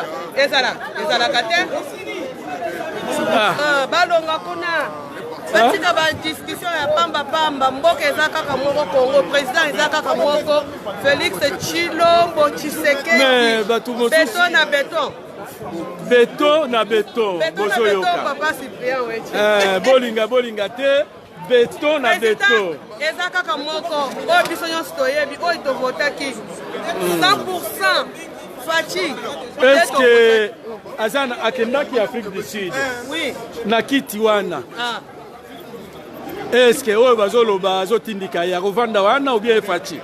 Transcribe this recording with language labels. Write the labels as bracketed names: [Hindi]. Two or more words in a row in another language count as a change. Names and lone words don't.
[Lingala] Ezalaka te. Balonga kuna. Batika ba discussion ya pamba mboka eza kaka moko Congo, président eza kaka moko Félix Tshilombo Tshisekedi. Mais batu mosusu béton na béton. beto na beto bozoyoka papa Cyprien weche bolinga te beto na beto eza kaka moko oyo biso nyonso toyebi oyo tovotaki 100% Fachi. [French] Est-ce que Azana akendaki Afrique du Sud? Oui. [Lingala] Na kiti wana. [French] Est-ce que [Lingala] oyo bazoloba azotindika ya kovanda wana [French] ou bien [Lingala] Fachi?